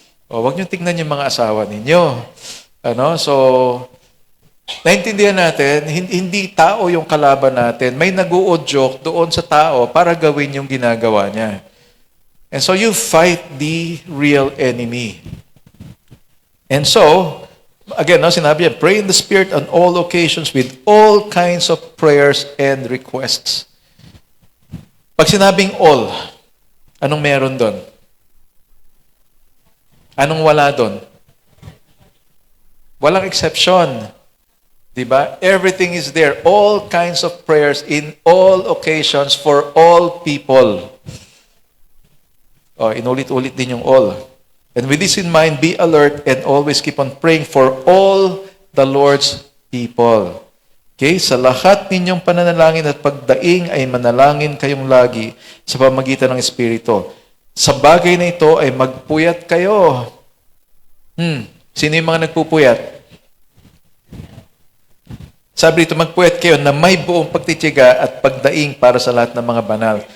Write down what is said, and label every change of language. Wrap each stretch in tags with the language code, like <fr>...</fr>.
<tl>O, wag niyo tingnan yung mga asawa ninyo. So, naintindihan natin, hindi tao yung kalaban natin. May nag-uudyok doon sa tao para gawin yung ginagawa niya.</tl> <en>And so, you fight the real enemy. And so, again,</en> <tl>sinabi niya,</tl> <en>pray in the Spirit on all occasions with all kinds of prayers and requests.</en> <tl>Pag sinabing all, anong meron doon? Anong wala doon? Walang exception. Diba?</tl> <en>Everything is there. All kinds of prayers in all occasions for all people.</en> <tl>Inulit-ulit din yung all.</tl> <en>And with this in mind, be alert and always keep on praying for all the Lord's people. Okay?</en> <tl>Sa lahat ninyong pananalangin at pagdaing ay manalangin kayong lagi sa pamagitan ng Espiritu. Sa bagay na ito ay magpuyat kayo. Sino yung mga nagpupuyat? Sabi dito, magpuyat kayo na may buong pagtitiyaga at pagdaing para sa lahat ng mga banal.</tl>